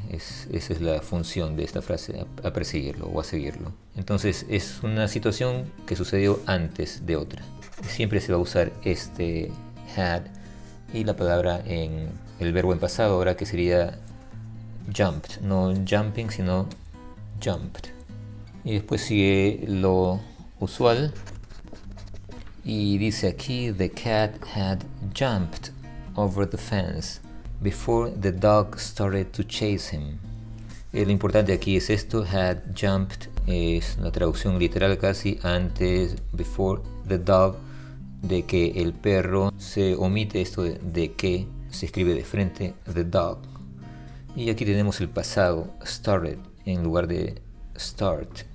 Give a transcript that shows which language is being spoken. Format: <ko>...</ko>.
<es>Esa es la función de esta frase, a perseguirlo o a seguirlo. Entonces es una situación que sucedió antes de otra. Siempre se va a usar este had y la palabra en el verbo en pasado ahora, que sería jumped, no jumping sino jumped. Y después sigue lo usual y dice aquí:</es> <en>the cat had jumped over the fence before the dog started to chase him.</en> <es>Lo importante aquí es esto:</es> <en>had jumped</en> <es>es una traducción literal casi, antes,</es> <en>before the dog,</en> <es>de que el perro. Se omite esto de que, se escribe de frente,</es> <en>the dog.</en> <es>Y aquí tenemos el pasado, started, en lugar de start.</es>